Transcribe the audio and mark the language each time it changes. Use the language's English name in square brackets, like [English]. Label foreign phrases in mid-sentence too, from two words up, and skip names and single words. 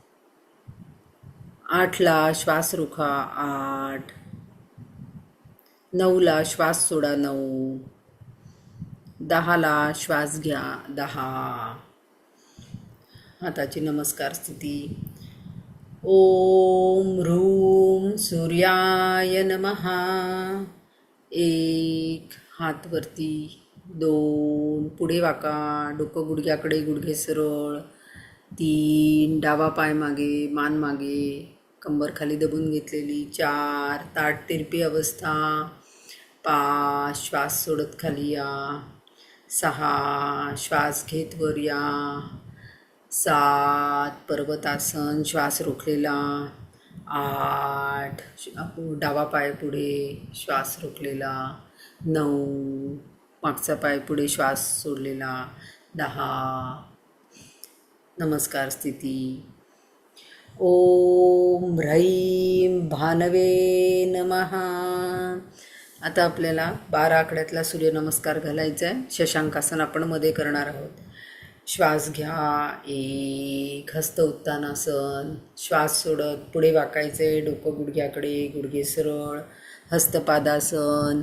[Marathi] 8ला श्वास रोखा, 8. 9ला श्वास सोडा, 9. 10ला श्वास घ्या, 10. हाताची नमस्कार स्थिती. [Sanskrit] ओम ह्रूं सूर्याय नमः. [Marathi] 1 हात वरती, 2 पुढे वाका, डोकं गुडघ्याकडे, गुडघे सरळ. 3 डावा पाय मागे, मान मागे, कंबर खाली दबून घेतलेली. 4 ताठ तिरपी अवस्था. 5 श्वास सोडत खाली या. 6 श्वास घेत वर या. 7 पर्वतासन श्वास रोखलेला. 8 डावा पाय पुढे श्वास रोखलेला. 9 मागचा पाय पुढे श्वास सोडलेला. 10 नमस्कार स्थिती. [Sanskrit] ओम ह्रैं भानवे नमः. [Marathi] आता आपल्याला 12 आकड्यातला सूर्यनमस्कार घालायचा आहे. शशांकासन आपण मध्ये करणार आहोत. श्वास घ्या, 1 हस्त उत्तानासन. श्वास सोडत पुढे वाकायचे, डोकं गुडघ्याकडे, गुडघे सरळ, हस्तपादासन.